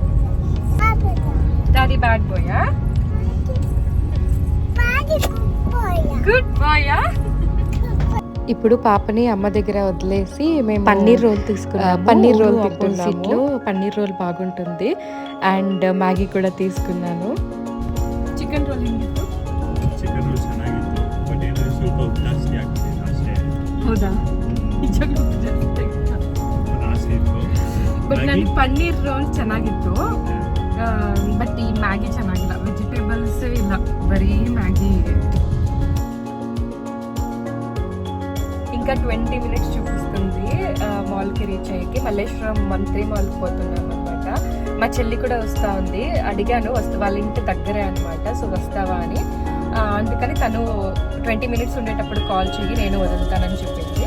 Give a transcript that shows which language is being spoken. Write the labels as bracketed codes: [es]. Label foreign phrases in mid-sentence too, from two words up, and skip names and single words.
[en] daddy bad boy-ā, good boy-ā. [te] ఇప్పుడు పాపని అమ్మ దగ్గర వదిలేసి మేము పన్నీర్ రోల్ తీసుకున్నాము. పన్నీర్ రోల్ ఆపోజిట్లో పన్నీర్ రోల్ బాగుంటుంది. అండ్ మ్యాగీ కూడా తీసుకున్నాను. [en] chicken roll [kn] ಹೆಂಗಿತ್ತು? [en] chicken roll [kn] ಚೆನ್ನಾಗಿತ್ತು, ಬಟ್ ಏನೋ ಸ್ವಲ್ಪ ಜಾಸ್ತಿ ಆಗ್ತಿದೆ ಅಷ್ಟೇ. ಹೌದಾ? ನಿಜಕ್ಕೂ ಜಾಸ್ತಿ ಆಸೆ ಇತ್ತು. ಬಟ್ ನನಗೆ ಪನ್ನೀರ್ ರೋಲ್ ಚೆನ್ನಾಗಿತ್ತು. ಬಟ್ ಈ ಮ್ಯಾಗಿ ಚೆನ್ನಾಗಿಲ್ಲ, ವೆಜಿಟೇಬಲ್ಸೇ ಇಲ್ಲ, ಬರೀ ಮ್ಯಾಗಿ. [te] ఇంకా 20 minutes చూపిస్తుంది మాల్కి రీచ్ అయ్యేకి. మల్లేశ్వరం మంత్రి మాల్కి పోతున్నాం అనమాట. మా చెల్లి కూడా వస్తూ ఉంది. అడిగాను, వాళ్ళ ఇంటి దగ్గరే అనమాట, సో వస్తావా అని. అందుకని తను 20 minutes ఉండేటప్పుడు కాల్ చెయ్యి, నేను వదులుతానని చెప్పింది.